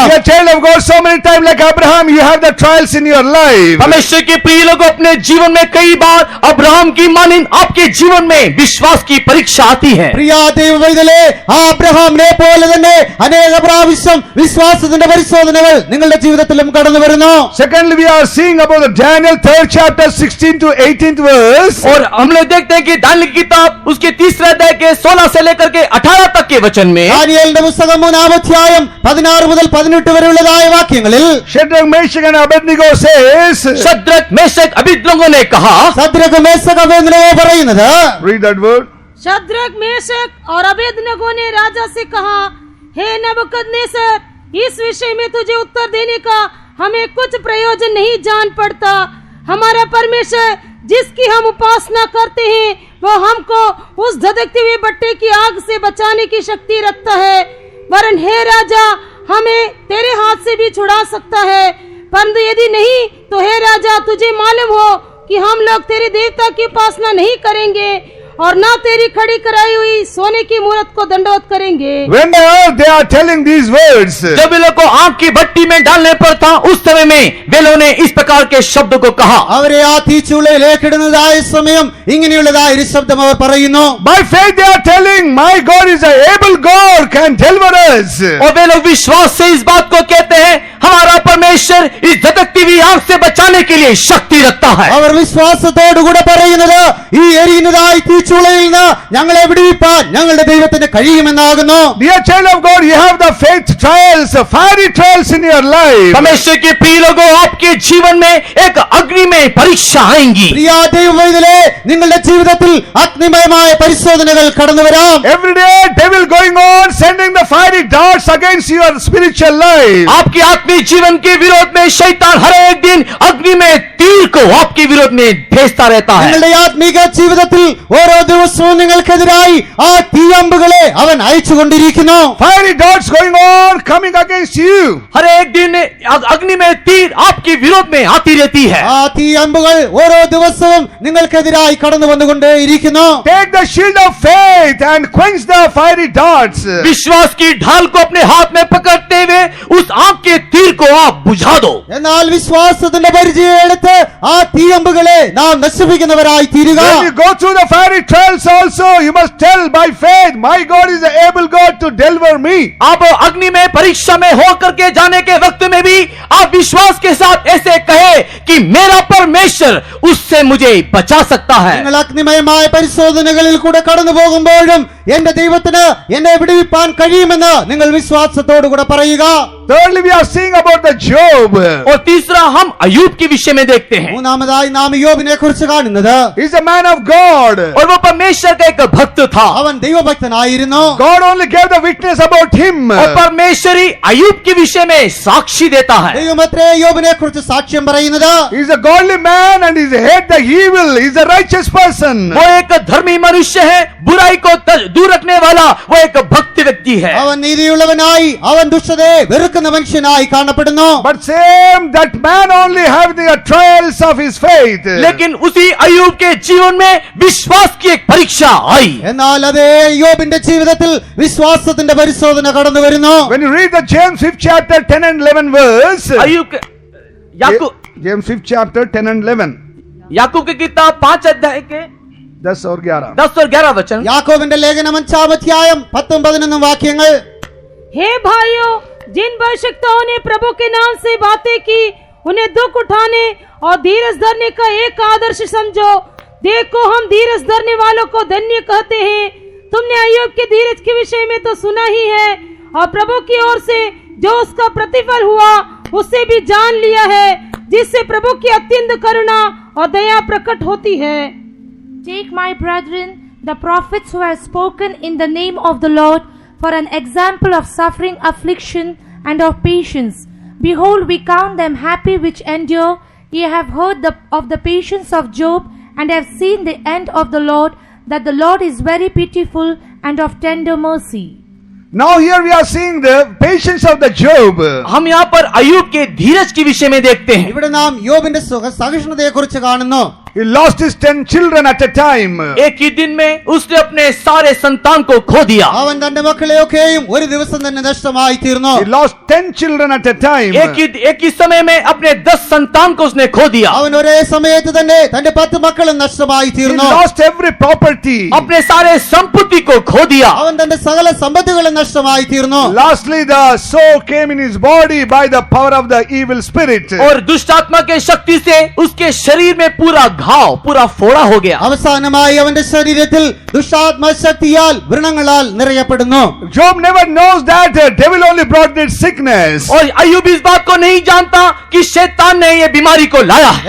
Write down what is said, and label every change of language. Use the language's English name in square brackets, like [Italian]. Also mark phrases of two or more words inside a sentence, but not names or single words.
[English] You are child of God, so many times like Abraham, you have the trials in your life. [Hindi] परमेश्वर के प्रिय लोगों, अपने जीवन में कई बार अब्राहम की मानिंद आपके जीवन में विश्वास की परीक्षा आती है। [Malayalam] പ്രിയ ദൈവവൈതലേ, ആ അബ്രഹാമിനെ പോലെ തന്നെ അനേക പ്രാവശ്യം വിശ്വാസത്തിന്റെ പരിശോധനകൾ നിങ്ങളുടെ ജീവിതത്തിലും കടന്നു വരുന്നു. [English] Secondly, we are seeing about the Daniel 3rd chapter 16 to 18th verse. [Hindi] और हम लोग देखते हैं कि दानियेल की किताब उसके 3 अध्याय के 16 से लेकर के 18 तक के वचन में, [Malayalam] ദാനിയേലിന്റെ പുസ്തകം 3-ാം അധ്യായം 16 മുതൽ 18 വരെയുള്ളതായ വാക്യങ്ങളിൽ [English] Shadrach, Meshach and Abednego says, [Hindi] शद्रक मेशक अबेदनगो ने कहा, [Malayalam] സദ്രക് മേശക് അബേദ്നെഗോ പറയുന്നത്, [English] read that word. [Hindi] शद्रक मेशक और अबेदनगो ने राजा से कहा, हे नबूकदनेस्सर, इस विषय में तुझे उत्तर देने का हमें कुछ प्रयोजन नहीं जान पड़ता। हमारा परमेश्वर जिसकी हम उपासना करते हैं वो हमको उस धधकते हुए भट्टे की आग से बचाने की शक्ति रखता है। वरन हे राजा, हमें तेरे हाथ से भी छुड़ा सकता है, परंतु यदि नहीं तो हे राजा, तुझे मालूम हो कि हम लोग तेरे देवता की उपासना नहीं करेंगे और ना तेरी खड़ी कराई हुई सोने की मूर्त को दंडवत करेंगे। [English] When they are telling these words, [Hindi] जब वे लोग को आग की भट्टी में डालने पर था, उस समय में वे लोगों ने इस प्रकार के शब्द को कहा। [Malayalam] അവരെ ആ തീച്ചൂളയിലേക്ക് ഇടുന്നതായ സമയം ഇങ്ങനെയുള്ളതായ ഒരു ശബ്ദം അവർ പറയുന്നു. [English] by faith they are telling, my God is an able God, can deliver us. [Hindi] और वे लोग विश्वास से इस बात को कहते हैं, हमारा परमेश्वर इस धधकती हुई आग से बचाने के लिए शक्ति रखता है। [Malayalam] അവർ വിശ്വാസത്തോടുകൂടെ പറയുന്നത്, ഈ എരിയുന്നതായ തീച്ചൂളയിൽ നിന്ന് ഞങ്ങളെ വിടുവിപ്പാൻ ഞങ്ങളുടെ ദൈവത്തിന് കഴിയുമെന്നാകുന്നു. [English] Dear child of God, you have the faith trials, fiery trials in your life. [Hindi] परमेश्वर के प्रिय लोगों, आपके जीवन में एक अग्नि में परीक्षा आएंगी। [Malayalam] പ്രിയ ദൈവവൈതലേ, നിങ്ങളുടെ ജീവിതത്തിൽ അഗ്നിമയമായ പരിശോധനകൾ കടന്നു വരാം. [English] Every day devil going on sending the fiery darts against your spiritual life. [Hindi] आपके आत्मिक जीवन के विरोध में शैतान हर एक दिन अग्नि में तीर को आपके विरोध में भेजता रहता है। [Malayalam] നിങ്ങളുടെ ആത്മീക ജീവിതത്തിൽ ഓരോ ദിവസവും നിങ്ങൾക്കെതിരായി ആ തീയമ്പുകളെ അവൻ അയച്ചുകൊണ്ടിരിക്കുന്നു. [English] Fiery darts going on, coming against you. [Hindi] हर एक दिन अग्नि में तीर आपके विरोध में आती रहती है। [Malayalam] ആ തീയമ്പുകൾ ഓരോ ദിവസവും നിങ്ങൾക്കെതിരായി കടന്നു വന്നുകൊണ്ടേയിരിക്കുന്നു. [English] Take the shield of faith and quench the fiery darts. [Hindi] विश्वास की ढाल को अपने हाथ में पकड़ते हुए उस आग के तीर को आप बुझा दो। [Malayalam] എന്നാൽ വിശ്വാസത്തിന്റെ പരിചയം എടുത്ത് ആ തീയമ്പുകളെ നാം നശിപ്പിക്കുന്നവരായി തീരുക. [English] When you go through the fiery trials also, you must tell by faith, my God is the able God to deliver me. [Hindi] आप अग्नि में परीक्षा में होकर के जाने के वक्त में भी आप विश्वास के साथ ऐसे कहे कि मेरा परमेश्वर उससे मुझे बचा सकता है। [Malayalam] നിങ്ങൾ അഗ്നിമയമായ പരിശോധനകളിൽ കൂടെ കടന്നു പോകുമ്പോഴും എന്റെ ദൈവത്തിന് എന്നെ വിടുവിപ്പാൻ കഴിയുമെന്ന് നിങ്ങൾ വിശ്വാസത്തോടുകൂടെ പറയുക. [English] Thirdly, we are seeing about the Job. [Hindi] और तीसरा हम अय्यूब के विषय में देखते हैं। [Malayalam] മൂന്നാമതായി നാം യോബിനെ കുറിച്ച് കാണുന്നത് [English] He's a man of God. [Hindi] और वो परमेश्वर का एक भक्त था [Malayalam] അവൻ ദൈവഭക്തനായിരുന്നു. [English] God only gave the witness about him. [Hindi] और परमेश्वर ही अय्यूब के विषय में साक्षी देता है। [Malayalam] ദൈവമത്രേ യോബിനെ കുറിച്ച് സാക്ഷ്യം പറയുന്നത്. [English] He's a godly man and he's hate the evil. He's a righteous person. [Hindi] वो एक धर्मी मनुष्य है, बुराई को दूर रखने वाला वो एक भक्त व्यक्ति है। [Malayalam] അവൻ നീതിയുള്ളവനായി അവൻ ദുഷ്ടതയെ വെറുക്കുന്ന മനുഷ്യനായി കാണപ്പെടുന്നു. [English] But same that man only have the trials of his faith. [Hindi] लेकिन उसी अय्यूब के जीवन में विश्वास की एक परीक्षा आई। [Malayalam] എന്നാൽ അതേ യോബിന്റെ ജീവിതത്തിൽ വിശ്വാസത്തിന്റെ പരിശോധന കടന്നു വരുന്നു. [English] When you read the James 5th chapter 10 and 11 verse, [Hindi] अय्यूब के [English] James 5th chapter 10 and 11, [Hindi] याकूब की किताब 5 अध्याय के 10 और 11. 10 और 11 वचन। [Malayalam] യാക്കോബിന്റെ ലേഖനം 5-ാം അധ്യായം 10-11 വാക്യങ്ങൾ. [Hindi] हे भाइयों, जिन भविष्यवक्ताओं ने प्रभु के नाम से बातें की उन्हें दुख उठाने और धीरज धरने का एक आदर्श समझो। देखो, हम धीरज धरने वालों को धन्य कहते हैं। तुमने अय्यूब के धीरज के विषय में तो सुना ही है, और प्रभु की ओर से जो उसका प्रतिफल हुआ उससे भी जान लिया है, जिससे प्रभु की अत्यंत करुणा और दया प्रकट होती है। [English] Take, my brethren, the prophets who have spoken in the name of the Lord for an example of suffering, affliction, and of patience. Behold, we count them happy which endure. Ye have heard of the patience of Job, and have seen the end of the Lord, that the Lord is very pitiful and of tender mercy. Now here we are seeing the patience of the Job. [Hindi] हम यहाँ पर अय्यूब के धीरज के विषय में देखते हैं। [Malayalam] ഇവിടെ നാം യോബിന്റെ സഹിഷ്ണുതയെ കുറിച്ച് കാണുന്നു. [English] He lost his 10 children at a time. [Hindi] एक ही दिन में उसने अपने सारे संतान को खो दिया। [Malayalam] അവൻ തന്റെ മക്കളെയൊക്കെയും ഒരു ദിവസം തന്നെ നഷ്ടമായി തീർന്നു. [English] He lost 10 children at a time. [Hindi] एक ही समय में अपने 10 संतान को उसने खो दिया। [Malayalam] അവൻ ഒരേ സമയത്ത് തന്നെ തന്റെ 10 മക്കളും നഷ്ടമായി [English] He [Malayalam] തീർന്നു. [English] lost every property. [Hindi] अपने सारे संपत्ति को खो दिया। [Malayalam] അവൻ തന്റെ സകല സമ്പത്തുകളും നഷ്ടമായി തീർന്നു. [English] Lastly, the soul came in his body by the power of the evil spirit. [Hindi] और दुष्ट आत्मा के शक्ति से उसके शरीर में पूरा घाव, पूरा फोड़ा हो गया। [Malayalam] അവസാനമായി അവന്റെ ശരീരത്തിൽ ദുഷ്ടാത്മ ശക്തിയാൽ വ്രണങ്ങളാൽ നിറയപ്പെടുന്നു. [English] Job never knows that the devil only brought this sickness. [Hindi] और अय्यूब इस बात को नहीं जानता कि शैतान ने ये बीमारी को लाया है।